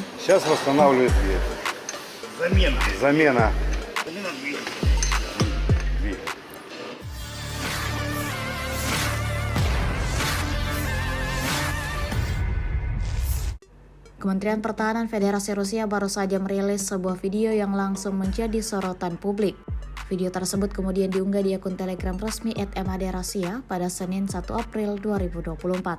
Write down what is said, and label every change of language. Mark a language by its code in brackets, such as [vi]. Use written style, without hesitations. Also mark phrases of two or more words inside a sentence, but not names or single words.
[ru] Сейчас восстанавливают дверь. Замена. Замена. Замена двери. Дверь. [id] Kementerian Pertahanan Federasi Rusia baru saja merilis sebuah video yang langsung menjadi sorotan publik. Video tersebut kemudian diunggah di akun Telegram resmi @MAD-Rusia pada Senin 1 April 2024.